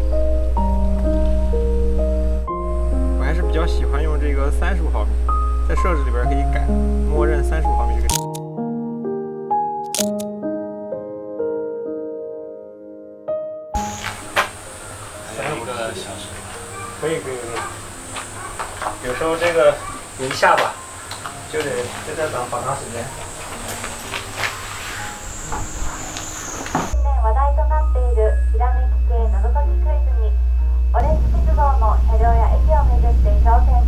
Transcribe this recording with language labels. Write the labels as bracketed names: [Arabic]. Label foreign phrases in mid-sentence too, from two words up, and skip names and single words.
[Chinese] 还是比较喜欢用这个35毫米，在设置里边可以改，默认35毫米这个。1个小时。可以。有时候这个你一下吧，就得在这等好长时间。 [Japanese] 話題となっているひらめき系謎解きクイズにオレンジ鉄道の車両や駅を巡って挑戦。